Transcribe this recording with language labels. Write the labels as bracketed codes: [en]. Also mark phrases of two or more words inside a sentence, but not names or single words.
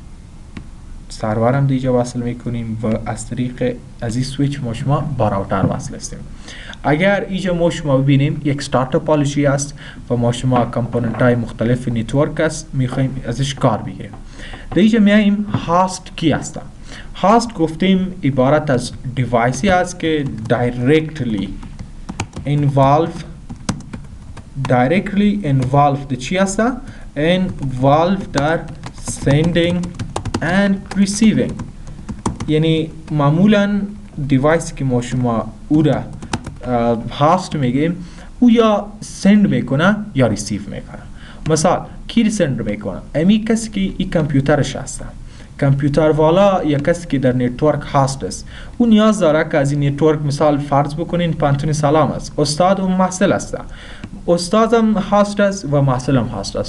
[fa] و مقسم سرور هم دیگه وصل میکنیم و از طریق از این سویچ ما شما با راوتر وصل هستیم. اگر اینجا ما شما ببینیم یک استارت توپولوژی است و ما شما کامپوننت های مختلف نتورک است میخوایم ازش کار بگیریم. در اینجا میایم هاست کی است. هاست گفتیم عبارت از دیوایسی است که [en] directly involved [fa] چی است؟ [en] involved در sending and receiving. [fa] یعنی معمولا دیوایسی که ما شما او را هاست میگیم او یا سند میکنه یا ریسیو میکنه. مثال کی سند میکنه؟ امی کسی که این کامپیوترش هست، کامپیوتر والا یا کسی که در نتورک هاست است، او نیاز داره که از این نتورک مثال فرض بکنین پانتون سلام است، استاد و محصل است، استاد هم هاست است و محصل هم هاست است.